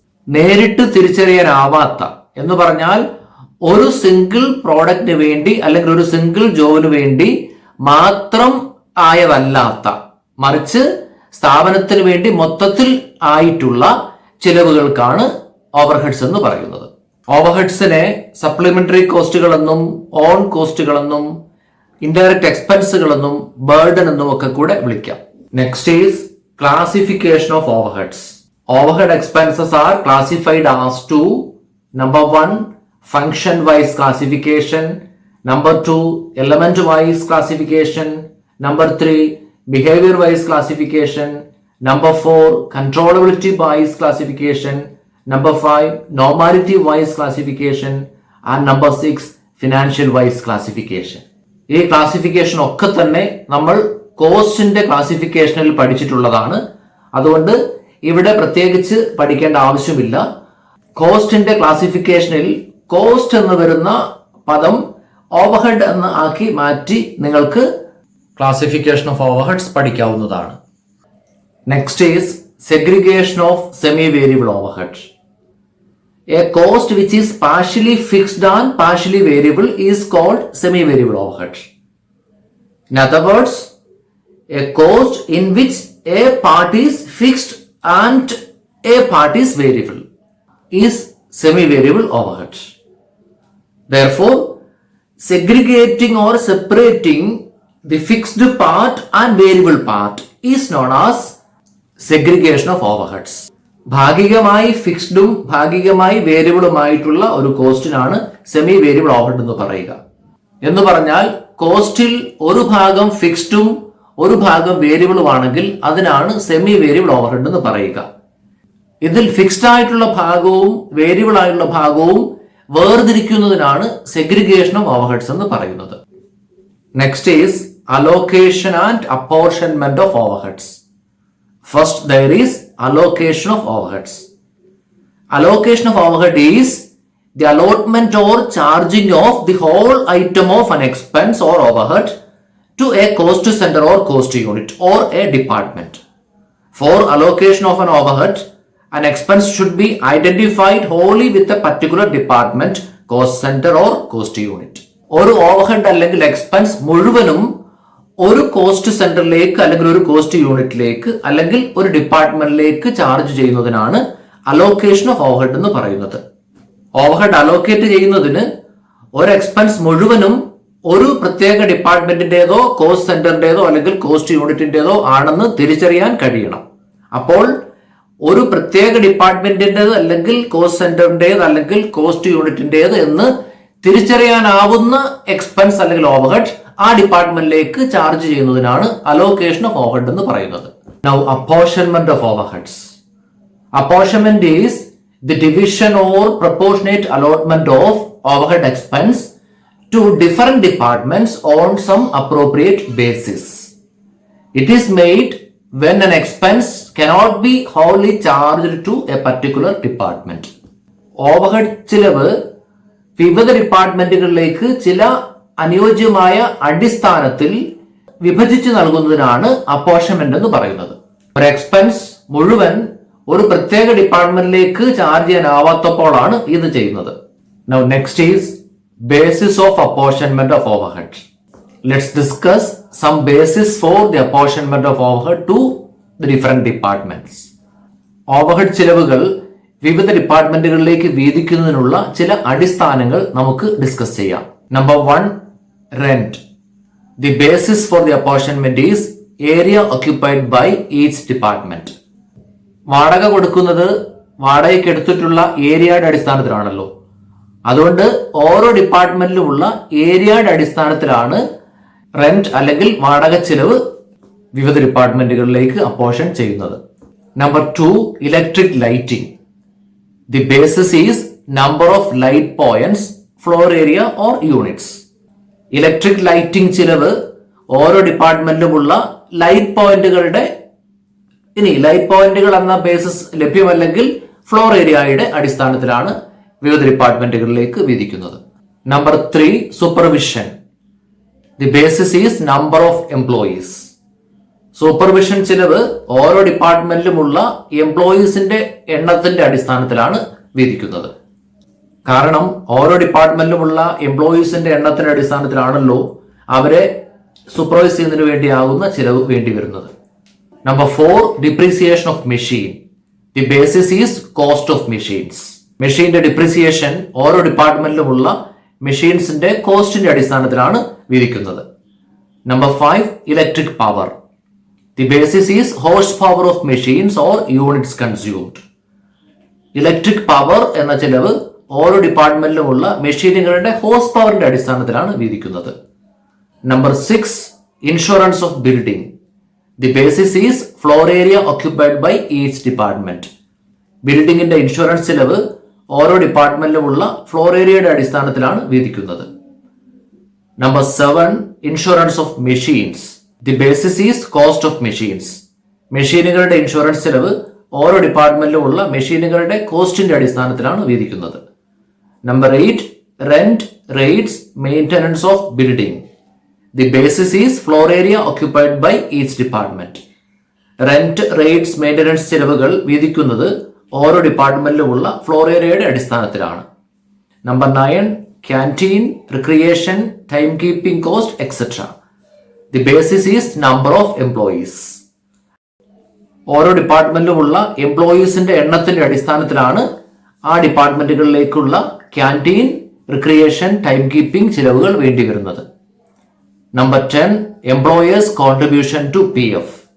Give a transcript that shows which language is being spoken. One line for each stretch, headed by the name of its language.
Malayalam: നേരിട്ട് തിരിച്ചറിയാനാവാത്ത എന്ന് പറഞ്ഞാൽ ഒരു സിംഗിൾ പ്രോഡക്റ്റിന് വേണ്ടി അല്ലെങ്കിൽ ഒരു സിംഗിൾ ജോബിന് വേണ്ടി മാത്രം ആയതല്ലാത്ത, മറിച്ച് സ്ഥാപനത്തിന് വേണ്ടി മൊത്തത്തിൽ ആയിട്ടുള്ള ചിലവുകൾക്കാണ് ഓവർഹെഡ്സ് എന്ന് പറയുന്നത്. ഓവർഹെഡ്സിനെ സപ്ലിമെന്ററി കോസ്റ്റുകളെന്നും ഓൺ കോസ്റ്റുകളെന്നും ഇൻഡയറക്റ്റ് എക്സ്പെൻസുകളെന്നും ബർഡൻ എന്നും ഒക്കെ കൂടെ വിളിക്കാം.
English: Next is classification of overheads. Overhead expenses are classified as two: number 1 function wise classification, number 2 element wise classification, number 3 behavior wise classification, number 4 controllability wise classification, number 5 normality wise classification and number 6 financial wise classification.
Malayalam: ഈ classification ഒക്കെ തന്നെ നമ്മൾ കോസ്റ്റിന്റെ ക്ലാസിഫിക്കേഷനിൽ പഠിച്ചിട്ടുള്ളതാണ്. അതുകൊണ്ട് ഇവിടെ പ്രത്യേകിച്ച് പഠിക്കേണ്ട ആവശ്യമില്ല. കോസ്റ്റിന്റെ ക്ലാസിഫിക്കേഷനിൽ cost എന്ന് വരുന്ന പദം ഓവർഹെഡ് എന്ന് ആക്കി മാറ്റി നിങ്ങൾക്ക് classification of overheads പഠിക്കാവുന്നതാണ്.
English: Next is segregation of semi variable overhead. A cost which is partially fixed and partially variable is called semi variable overhead. In other words, a cost in which a part is fixed and a part is variable is semi variable overhead. Therefore, segregating or separating the fixed part and variable part is known as segregation of overheads.
Malayalam: ഭാഗികമായി ഫിക്സ്ഡും ഭാഗികമായി വേരിയബിളുമായിട്ടുള്ള ഒരു കോസ്റ്റിനാണ് semi variable overhead എന്ന് പറയുക. എന്ന് പറഞ്ഞാൽ കോസ്റ്റിൽ ഒരു ഭാഗം ഫിക്സ്ഡും ഒരു ഭാഗം വേരിയബിളുമാണെങ്കിൽ അതിനാണ് സെമി വേരിയബിൾ ഓവർഹെഡ് എന്ന് പറയുക. ഇതിൽ ഫിക്സ്ഡ് ആയിട്ടുള്ള ഭാഗവും വേരിയബിൾ ആയിട്ടുള്ള ഭാഗവും വേർതിരിക്കുന്നതിനാണ് സെഗ്രിഗേഷൻ ഓഫ് ഓവർഹെഡ്സ് എന്ന് പറയുന്നത്.
English: Next is allocation and apportionment of overheads. First, there is allocation of overheads. Allocation of overhead is the allotment or charging of the whole item of an expense or overhead to a cost center or cost unit or a department. For allocation of an overhead, an expense should be identified wholly with a particular department, cost center or cost unit.
Malayalam: ഒരു overhead അല്ലെങ്കിൽ expense മുഴുവനും ഒരു cost സെന്ററിലേക്ക് അല്ലെങ്കിൽ ഒരു cost യൂണിറ്റിലേക്ക് അല്ലെങ്കിൽ ഒരു ഡിപ്പാർട്ട്മെന്റിലേക്ക് ചാർജ് ചെയ്യുന്നതിനാണ് അലോക്കേഷൻ ഓഫ് ഓവർഹെഡ് എന്ന് പറയുന്നത്. ഓവർഹെഡ് അലോക്കേറ്റ് ചെയ്യുന്നതിന് ഒരു എക്സ്പെൻസ് മുഴുവനും ഒരു പ്രത്യേക ഡിപ്പാർട്ട്മെന്റിന്റേതോ കോസ്റ്റ് സെന്ററിന്റേതോ അല്ലെങ്കിൽ കോസ്റ്റ് യൂണിറ്റിന്റേതോ ആണെന്ന് തിരിച്ചറിയാൻ കഴിയണം. അപ്പോൾ ഒരു പ്രത്യേക ഡിപ്പാർട്ട്മെന്റിന്റേത് അല്ലെങ്കിൽ കോസ്റ്റ് സെന്ററിന്റേത് അല്ലെങ്കിൽ കോസ്റ്റ് യൂണിറ്റിന്റേത് എന്ന് തിരിച്ചറിയാനാവുന്ന എക്സ്പെൻസ് അല്ലെങ്കിൽ ഓവർഹെഡ് ആ ഡിപ്പാർട്ട്മെന്റിലേക്ക് ചാർജ് ചെയ്യുന്നതിനാണ് അലോക്കേഷൻ ഓഫ് ഓവർഹെഡ് എന്ന് പറയുന്നത്.
English: Now apportionment of overheads. Apportionment is the division or proportionate allotment of overhead expense to different departments on some appropriate basis. It is made when an expense cannot be wholly charged to a particular department.
Malayalam: Overhead ചിലവ് വിവിധ ഡിപ്പാർട്ട്മെന്റുകളിലേക്ക് ചില അനുയോജ്യമായ അടിസ്ഥാനത്തിൽ വിഭജിച്ച് നൽകുന്നതിനാണ് apportionment എന്ന് പറയുന്നത്. ഒരു എക്സ്പെൻസ് മുഴുവൻ ഒരു പ്രത്യേക ഡിപ്പാർട്ട്മെന്റിലേക്ക് ചാർജ് ചെയ്യാനാവാത്തപ്പോഴാണ് ഇത് ചെയ്യുന്നത്.
English: Now next is basis of apportionment of overhead. Let's discuss some basis for the apportionment of overhead to the different departments.
Malayalam: Overhead ചിലവുകൾ വിവിധ ഡിപ്പാർട്ട്മെന്റുകളിലേക്ക് വീതിക്കുന്നതിനുള്ള ചില അടിസ്ഥാനങ്ങൾ നമുക്ക് ഡിസ്കസ് ചെയ്യാം.
English: Number 1, rent. The basis for the apportionment is area occupied by each department.
Malayalam: വാടക കൊടുക്കുന്നത് വാടകയ്ക്ക് എടുത്തിട്ടുള്ള ഏരിയയുടെ അടിസ്ഥാനത്തിലാണല്ലോ. അതുകൊണ്ട് ഓരോ ഡിപ്പാർട്ട്മെന്റിലുമുള്ള ഏരിയയുടെ അടിസ്ഥാനത്തിലാണ് റെന്റ് അല്ലെങ്കിൽ വാടക ചിലവ് വിവിധ ഡിപ്പാർട്ട്മെന്റുകളിലേക്ക് അപ്പോർഷൻ ചെയ്യുന്നത്.
English: Number 2, electric lighting. The basis is number of light points, floor area or units.
Malayalam: Electric lighting ചിലവ് ഓരോ ഡിപ്പാർട്ട്മെന്റിലുമുള്ള ലൈറ്റ് പോയിന്റുകളുടെ ലൈറ്റ് പോയിന്റുകൾ എന്ന ബേസിസ് ലഭ്യമല്ലെങ്കിൽ ഫ്ലോർ ഏരിയയുടെ അടിസ്ഥാനത്തിലാണ് വിവിധ ഡിപ്പാർട്ട്മെന്റുകളിലേക്ക് വീതിക്കുന്നത്.
English: Number 3, supervision. The basis is number of employees.
Malayalam: Supervision ചിലവ് ഓരോ ഡിപ്പാർട്ട്മെന്റിലുമുള്ള എംപ്ലോയീസിന്റെ എണ്ണത്തിന്റെ അടിസ്ഥാനത്തിലാണ് വീതിക്കുന്നത്. കാരണം ഓരോ ഡിപ്പാർട്ട്മെന്റിലുമുള്ള എംപ്ലോയീസിന്റെ എണ്ണത്തിന്റെ അടിസ്ഥാനത്തിലാണല്ലോ അവരെ സൂപ്പർവൈസ് ചെയ്യുന്നതിന് വേണ്ടിയാകുന്ന ചിലവ് വേണ്ടി വരുന്നത്.
English: Number 4, depreciation of machine. The basis is cost of machines.
Malayalam: മെഷീന്റെ ഡിപ്രിസിയേഷൻ ഓരോ ഡിപ്പാർട്ട്മെന്റിലുമുള്ള മെഷീൻസിന്റെ കോസ്റ്റിന്റെ അടിസ്ഥാനത്തിലാണ് വിധിക്കുന്നത്.
English: Number 5, electric power. The basis is horse power of machines or units consumed.
Malayalam: Electric power എന്ന ചിലവ് ഓരോ ഡിപ്പാർട്ട്മെന്റിലുമുള്ള മെഷീനുകളുടെ ഹോഴ്സ് പവറിന്റെ അടിസ്ഥാനത്തിലാണ് വിധിക്കുന്നത്.
English: Number 6, insurance of building. The basis is floor area occupied by each department.
Malayalam: ബിൽഡിംഗിന്റെ insurance ചിലവ് ഓരോ ഡിപ്പാർട്ട്മെന്റിലുമുള്ള ഫ്ലോർ ഏരിയയുടെ അടിസ്ഥാനത്തിലാണ് വിധിക്കുന്നത്.
English: Number 7, insurance of machines. The basis is cost of machines.
Malayalam: മെഷീനുകളുടെ ഇൻഷുറൻസ് ചിലവ് ഓരോ ഡിപ്പാർട്ട്മെന്റിലുമുള്ള മെഷീനുകളുടെ കോസ്റ്റിന്റെ അടിസ്ഥാനത്തിലാണ് വിധിക്കുന്നത്.
English: Number 8, rent, rates, maintenance of building. The basis is floor area occupied by each department.
Malayalam: Rent, rates, maintenance ചിലവുകൾ വിധിക്കുന്നത് ഓരോ ഡിപ്പാർട്ട്മെന്റിലുമുള്ള ഫ്ലോർ ഏരിയയുടെ അടിസ്ഥാനത്തിലാണ്.
English: Number 9, canteen, recreation, time keeping cost etcetera. The basis is number of employees.
Malayalam: ഓരോ ഡിപ്പാർട്ട്മെന്റിലുമുള്ള എംപ്ലോയീസിന്റെ എണ്ണത്തിന്റെ അടിസ്ഥാനത്തിലാണ് ആ ഡിപ്പാർട്ട്മെന്റുകളിലേക്കുള്ള canteen, recreation, time keeping ചിലവുകൾ വേണ്ടി വരുന്നത്.
English: Number 10, employers contribution to PF.